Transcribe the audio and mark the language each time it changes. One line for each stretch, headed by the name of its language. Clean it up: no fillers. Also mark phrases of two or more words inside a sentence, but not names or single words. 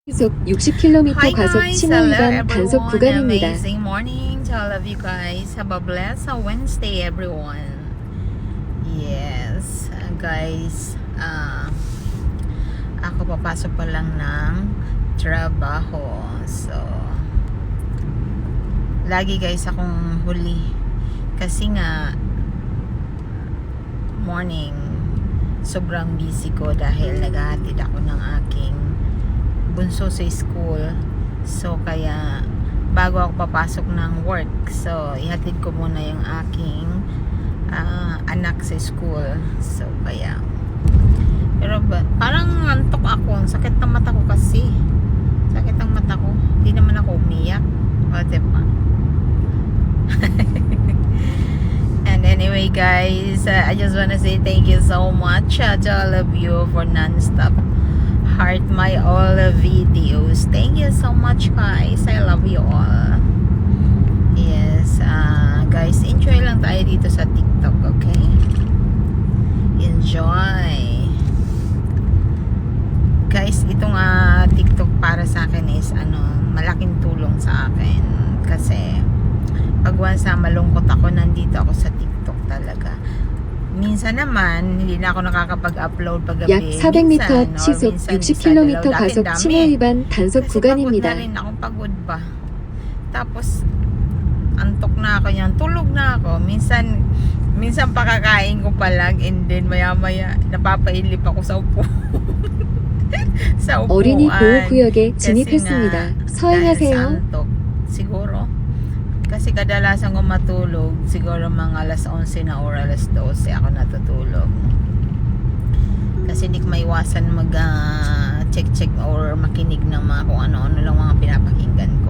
Korean: 시속 60km
English: Hi
Korean: 과속
English: guys,
Korean: 신호
English: hello
Korean: 위반 단속
English: everyone.
Korean: 구간입니다.
English: Amazing morning to all of you guys. Have a blessed Wednesday everyone. Yes,
Filipino: guys, ako papasok pa lang ng trabaho. So, lagi guys akong huli. Kasi nga, morning, sobrang busy ko dahil naghahatid ako ng aking bunso sa school. So kaya bago ako papasok ng work, so ihatid ko muna yung aking anak sa school. So kaya pero parang antok ako, ang sakit ng mata ko kasi. Sakit ang mata ko. Hindi naman ako umiyak. O diba?
English: And anyway guys, I just wanna say thank you so much to all of you for non-stop heart my all videos. Thank you so much guys. I love you all. Yes,
Filipino: guys, enjoy lang tayo dito sa TikTok, okay? Enjoy. Guys, itong TikTok para sa akin is malaking tulong sa akin kasi pag once malungkot ako, nandito ako sa TikTok talaga. Minsan naman, hindi na ako nakakapag-upload paggabi.
Korean: 약 400m 시속 60km 과속 신호 위반 단속 구간입니다.
Filipino: Kasi pagod na rin ako, pagod ba? Tapos, antok na ako yan. Tulog na ako. Minsan pakakain ko pa lang and then maya-maya napapailip ako sa upo. sa upuan.
Korean: 어린이 보호구역에
Filipino: Kasi
Korean: 진입했습니다.
Filipino: dahil sa
Korean: 서행하세요.
Filipino: antok, siguro. Kasi kadalasan ko matulog, siguro mga alas 11 na or alas 12 ako natutulog. Kasi hindi ko maiwasan check or makinig ng mga kung ano-ano lang mga pinapakinggan ko.